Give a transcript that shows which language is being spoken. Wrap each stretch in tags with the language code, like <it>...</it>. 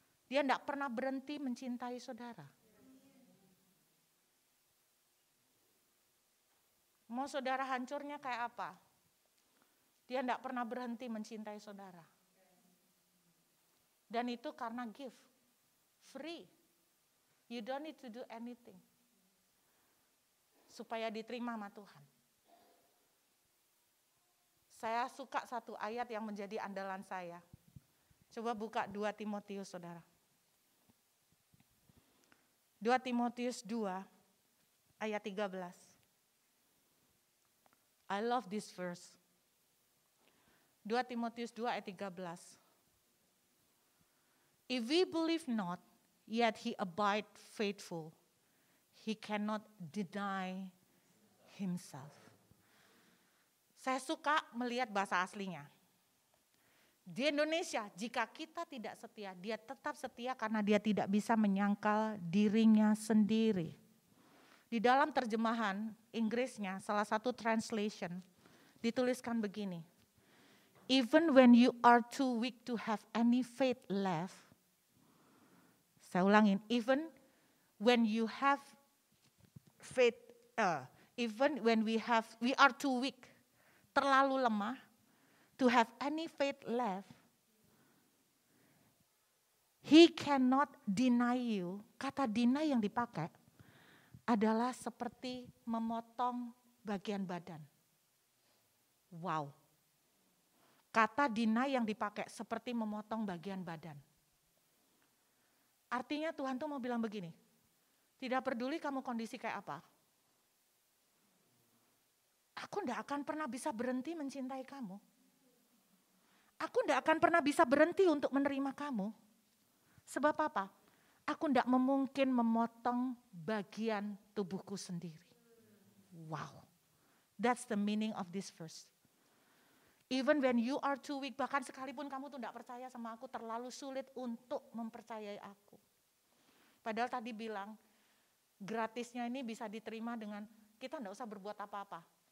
<id>Dia tidak pernah berhenti mencintai saudara. Mau saudara hancurnya kayak apa? Dia tidak pernah berhenti mencintai saudara. Dan itu karena gift. Free.</id> <en>You don't need to do anything.</en> <id>Supaya diterima sama Tuhan. Saya suka satu ayat yang menjadi andalan saya. Coba buka 2 Timotius, saudara. 2 Timotius 2 ayat 13.</id> <en>I love this verse. 2 Timotius 2 ayat 13. If we believe not, yet he abide faithful. He cannot deny himself.</en> <id>Saya suka melihat bahasa aslinya. Di Indonesia, jika kita tidak setia, dia tetap setia karena dia tidak bisa menyangkal dirinya sendiri. Di dalam terjemahan Inggrisnya, salah satu translation, dituliskan begini.</id> <en>Even when you are too weak to have any faith left.</en> <id>Saya ulangin,</id> <en>even when you have faith, even when we are too weak,</en> <id>terlalu lemah,</id> <en>to have any faith left, he cannot deny you.</en> <id>Kata deny yang dipakai adalah seperti memotong bagian badan. Wow. Kata deny yang dipakai seperti memotong bagian badan. Artinya Tuhan tuh mau bilang begini, tidak peduli kamu kondisi kayak apa, aku tidak akan pernah bisa berhenti mencintai kamu. Aku tidak akan pernah bisa berhenti untuk menerima kamu. Sebab apa? Aku tidak mungkin memotong bagian tubuhku sendiri. Wow.</id> <en>That's the meaning of this verse. Even when you are too weak,</en> <id>bahkan sekalipun kamu tuh tidak percaya sama aku, terlalu sulit untuk mempercayai aku. Padahal tadi bilang, gratisnya ini bisa diterima dengan kita tidak usah berbuat apa-apa.</id>